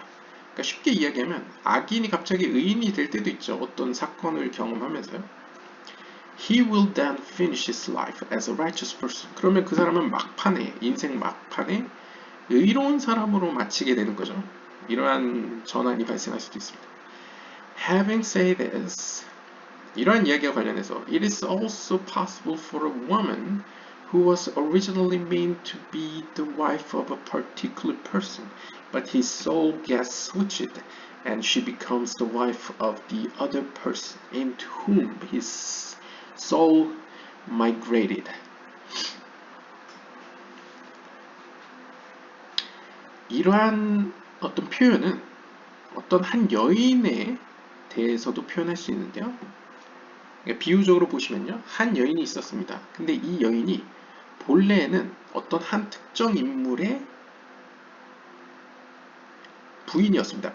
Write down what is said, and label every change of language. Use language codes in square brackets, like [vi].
[ko] 그러니까 쉽게 이야기하면 악인이 갑자기 의인이 될 때도 있죠. 어떤 사건을 경험하면서요. [en] He will then finish his life as a righteous person. [ko] 그러면 그 사람은 인생 막판에 의로운 사람으로 마치게 되는 거죠. 이러한 전환이 발생할 수도 있습니다. [en] Having said this, [ko] 이러한 이야기와 관련해서 [en] It is also possible for a woman who was originally meant to be the wife of a particular person, but his soul gets switched and she becomes the wife of the other person into whom his soul migrated. [ko] 이러한 어떤 표현은 어떤 한 여인에 대해서도 표현할 수 있는데요. 그러니까 비유적으로 보시면요. 한 여인이 있었습니다. 근데 이 여인이 본래에는 어떤 한 특정 인물의 부인이었습니다.